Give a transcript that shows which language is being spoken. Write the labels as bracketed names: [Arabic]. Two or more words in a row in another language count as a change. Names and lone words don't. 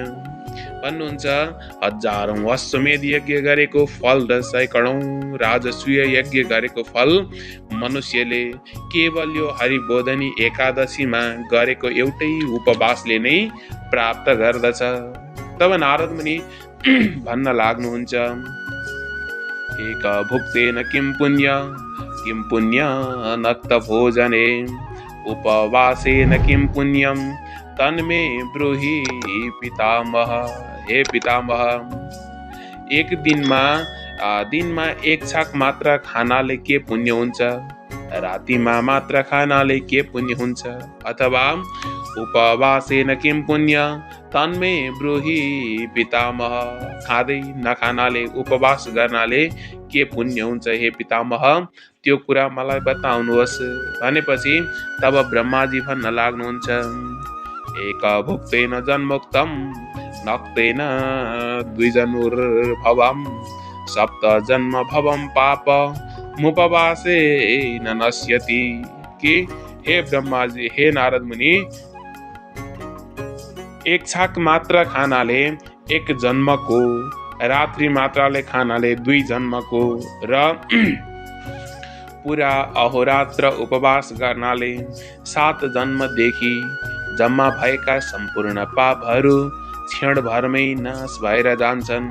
[Nepali] भन्नुहुन्छ हजारौं अश्वमेध यज्ञ गरेको फल र सैकडौं राजसूय यज्ञ गरेको फल मनुष्यले केवल यो हरिबोधनी एकादशीमा गरेको एउटै उपवासले नै प्राप्त गर्दछ। तब नारद मुनि भन्न लाग्नुहुन्छ, [Sanskrit] एक भुक्तेन किं पुण्य नक्त भोजने उपवासेन किं पुण्यम तन्मे ब्रूहि पितामह। [Nepali] हे पितामह, एक दिनमा एक छाक मात्र खानाले के पुण्य हुन्छ? रातिमा मात्र खानाले के पुण्य हुन्छ? [Sanskrit] अथवा उपवासेन किं पुण्य तन्मे ब्रूहि पितामह, [Nepali] खाँदै नखानाले उपवास गर्नाले के पुण्य हुन्छ? हे पितामह, त्यो कुरा मलाई बताउनुहोस्। भनेपछि तब ब्रह्माजी भन्न लाग्नुहुन्छ, [Sanskrit] एक भुक्तेन जन्मोक्तम नक्तेन द्विजनुर्भवम सप्त जन्म भवम पाप मुपवासे न नश्यति। [Nepali] कि हे ब्रह्माजी, हे नारद मुनि, एक छाक मात्र खानाले एक जन्मको, रात्रि मात्रले खानाले 2 जन्मको र पुरा अहोरात्र उपवास गर्नाले 7 जन्मदेखि जम्मा भएका सम्पूर्ण पापहरू क्षणभरमै नाश भएर जान्छन्।